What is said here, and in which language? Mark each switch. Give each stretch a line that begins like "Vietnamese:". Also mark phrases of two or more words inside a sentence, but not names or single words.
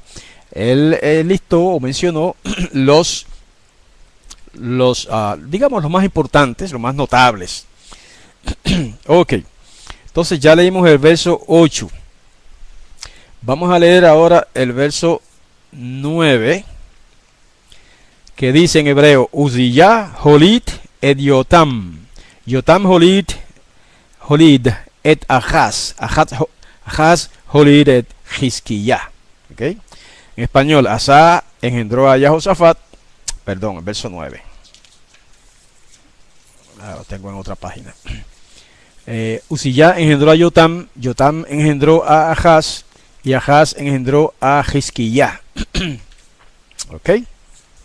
Spanish: Él listó o mencionó digamos, los más importantes, los más notables. Ok, entonces ya leímos el verso 8. Vamos a leer ahora el verso 9, que dice en hebreo:
Hebrew: עוזיה הוליד את יותם. יותם הוליד את אחז. אחז הוליד את חזקיה.
Spanish: Ok, en español, Asa engendró a Jehosafat. Perdón, el verso 9. Lo tengo en otra página. Uziyá engendró a Yotam, Yotam engendró a Ahaz, y Ahaz engendró a Hizquiyá.